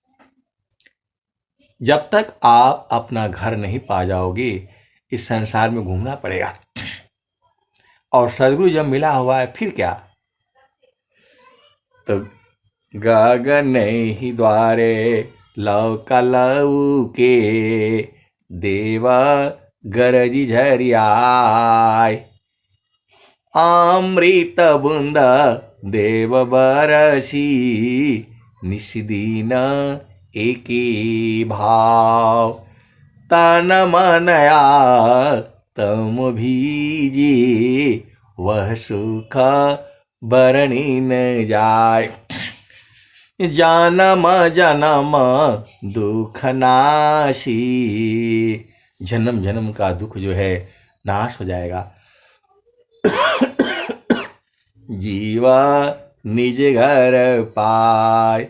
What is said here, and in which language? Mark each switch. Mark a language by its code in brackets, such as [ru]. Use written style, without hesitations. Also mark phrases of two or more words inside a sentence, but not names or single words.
[hi] जब तक आप अपना घर नहीं पा जाओगे, इस संसार में घूमना पड़ेगा। और सदगुरु जब मिला हुआ है फिर क्या। तो गगन ही द्वारे लौकलऊ के, देवा गरज झरियाय। अमृत बूंद देव बरसी, निस्दीन एकी भाव। तन मनया तम भीजी, वह सुख बरनी न जाय। जन्म जन्म दुख नाशी, जन्म जन्म का दुख जो है नाश हो जाएगा। जीवा निज घर पाय।